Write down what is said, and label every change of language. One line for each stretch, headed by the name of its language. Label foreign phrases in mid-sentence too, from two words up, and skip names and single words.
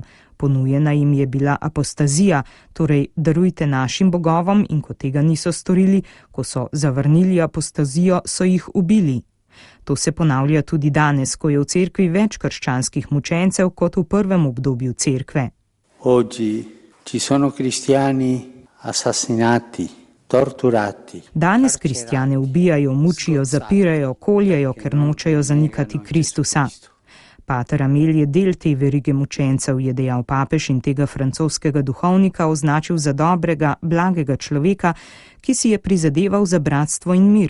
Slovenian: Ponujena jim je bila apostazija, torej darujte našim bogovom, in ko tega niso storili, ko so zavrnili apostazijo, so jih ubili. To se ponavlja tudi danes, ko je v cerkvi več krščanskih mučencev kot v prvem obdobju cerkve.
Italian: Oggi ci sono cristiani assassinati, torturati.
Slovenian: Danes kristjane ubijajo, mučijo, zapirajo, koljejo, ker nočejo zanikati Kristusa. Pater Amel je del te verige mučencev, je dejal papež, in tega francoskega duhovnika označil za dobrega, blagega človeka, ki si je prizadeval za bratstvo in mir.